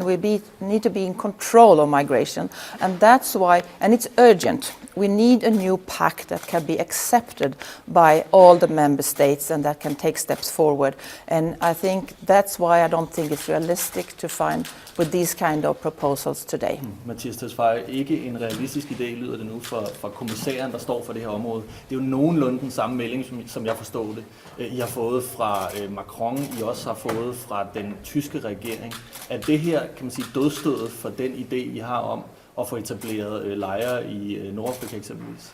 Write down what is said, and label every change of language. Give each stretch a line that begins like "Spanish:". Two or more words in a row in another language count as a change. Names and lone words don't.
English: We need to be in control of migration, and that's why. And it's urgent. We need a new pact that can be accepted by all the member states and that can take steps forward. And I think that's why I don't think it's realistic to find with these kind of proposals today.
Danish: Mattias Tesfaye, ikke en realistisk idé lyder det nu fra kommissæren, der står for det her område. Det er jo nogenlunde den samme melding, som jeg forstår det. I har fået fra Macron, I også har fået fra den tyske regering. Er det her, kan man sige, dødstødet for den idé, I har om at få etableret lejre i Nordafrika eksempelvis?